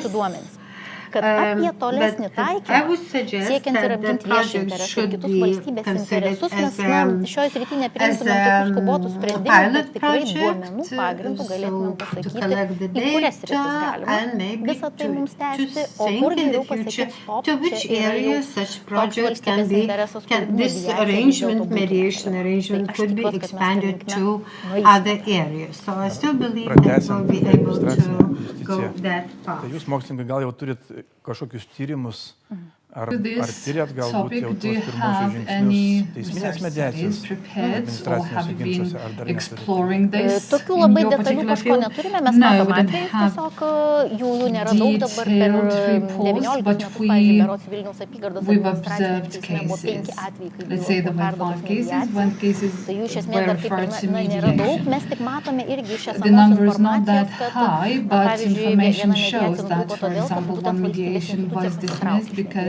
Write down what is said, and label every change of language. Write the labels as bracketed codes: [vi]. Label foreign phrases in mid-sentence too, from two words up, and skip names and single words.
[en] But I would suggest that the project should be considered as a pilot project, so to collect the data and maybe to think in the future to which areas such projects this arrangement, mediation arrangement, could be expanded to other areas. So I still believe that we'll be able to go that path. [lt] Tai jūs, mokslininkai, gal jau turit kažkokius tyrimus, ar tyrėt galbūt jau tuos pirmosius žingsnius teisminės mediacijos administraciniuose ginčuose, ar dar neturite? Tokių labai detalių kažko neturime, mes matom atvejus, tiesiog jų nėra daug dabar per 19 metus, pavyzdžiui, berods Vilniaus apygardos administracinėme teisme buvo 5 atvejai, kai buvo perduotos mediacijos, tai jų iš esmės dar kaip ir nėra daug, mes tik matome irgi iš esamos informacijos, kad pavyzdžiui, viena mediacija nutrūko todėl, kad būtent valstybės institucijas pasitraukė.